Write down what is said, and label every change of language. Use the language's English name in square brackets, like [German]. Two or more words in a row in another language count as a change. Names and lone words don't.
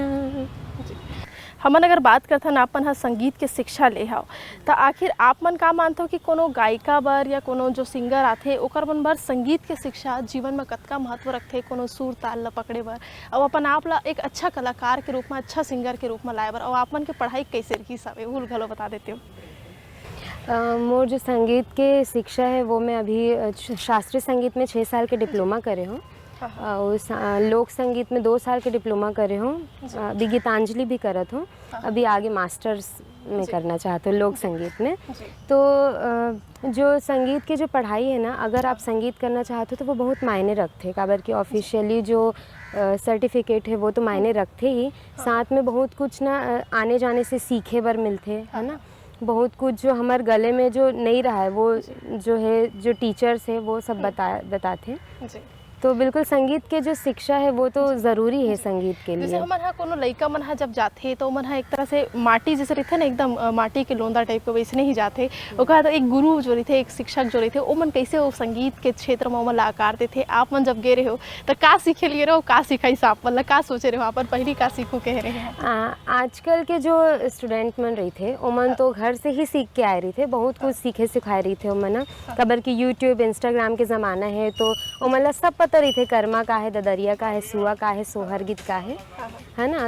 [Chhattisgarhi] हमन अगर बात करथन आपन हाँ संगीत के शिक्षा ले हाओ, तो आखिर आप मन का मानते हो कि कोनो गायिका बर या कोनो जो सिंगर आथे ओकर मन बर संगीत के शिक्षा जीवन में कतका महत्व रखथे, कोनो सुर ताल ला पकड़े बर और अपन आप ला एक अच्छा कलाकार के रूप में, अच्छा सिंगर के रूप में लाए बर, और आप मन के पढ़ाई कैसे रही सब वो घलो बता देते हो? मोर जो संगीत के शिक्षा है वो मैं अभी शास्त्रीय संगीत में 6 साल के डिप्लोमा करे हूँ, उस लोक संगीत में 2 साल के डिप्लोमा करे हूँ, अभी गीतांजलि भी करत हूँ, अभी आगे मास्टर्स में करना चाहते हो, लोक संगीत में। जी। तो जो संगीत की जो पढ़ाई है ना, अगर आप संगीत करना चाहते हो तो वो बहुत मायने रखते, काबर कि ऑफिशियली जो सर्टिफिकेट है वो तो मायने रखते ही, साथ में बहुत कुछ ना आने जाने से सीखे बर मिलते, है ना। बहुत कुछ जो हमारे गले में जो नहीं रहा है वो जो है, जो टीचर्स है वो सब बताते। जी। तो बिल्कुल संगीत के जो शिक्षा है वो तो ज़रूरी है संगीत के जैसे लिए। हमारे यहाँ कोनो लइका मन ह जब जाथे तो मन ह एक तरह से माटी जैसे रहते ना, एकदम माटी के लोंदा टाइप के वैसे नहीं जाते। ओकर बाद एक गुरु जो रहते, एक शिक्षक जो रहते, ओ मन कैसे वो संगीत के क्षेत्र में ओमन ला आकार देथे। आप मन जब गे रहे हो तो का सीखे लिए रहो, का सिखाइस आप मन ला, का सोचे रहे हो अपन पहली का सीखो कह रहे हैं? आजकल के जो स्टूडेंट मन रही थे ओमन तो घर से ही सीख के आए रही थे, बहुत कुछ सीखे सिखाए रही थे ओमन। कबर की यूट्यूब इंस्टाग्राम के ज़माना है तो ओमन ला सब पता रही थे, कर्मा का है, ददरिया का है, सुआ का है, सोहर गीत का है ना।